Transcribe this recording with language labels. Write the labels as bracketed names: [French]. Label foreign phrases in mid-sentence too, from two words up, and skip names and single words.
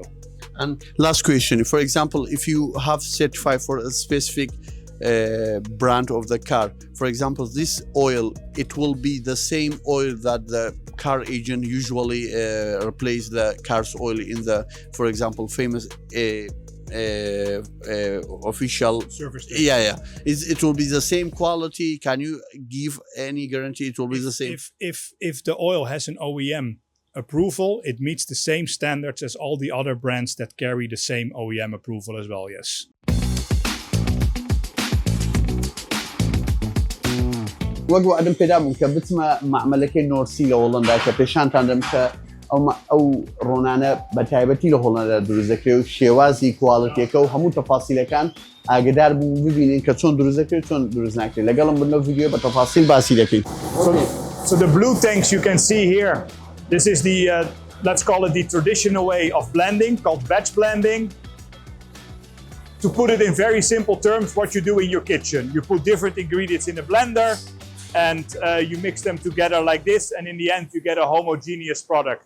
[English] And last question, for example, if you have certified for a specific brand of the car, for example, this oil, it will be the same oil that the car agent usually replace the car's oil in the, for example, famous official Service. It will be the same quality. Can you give any guarantee it will be the same? If the oil has an OEM approval, it meets the same standards as all the other brands that carry the same OEM approval as well, yes. [Central Kurdish] وەگو ئەدەم پێدا بووم کە بچمە معمەلەکەی نۆرسی لە هۆڵەندا کە پێشانتان دەم کە ئەو ڕۆنانە بە تایبەتی لە هۆڵەندا دروست دەکرێت و شێوازی کواڵیتیەکە و هەموو تەفاسیلەکان ئاگدار بوو ببینین کە چۆن دروست دەکرێت چۆن دروست ناکرێت لەگەڵم بنەوە ڤیدیۆ بە تەفاسیل باسی دەکەین. [English] So the blue tanks you can see here, this is the, let's call it the traditional way of blending, called batch blending. To put it in very simple terms, what you do in your kitchen. You put different ingredients in a blender and you mix them together like this, and in the end you get a homogeneous product.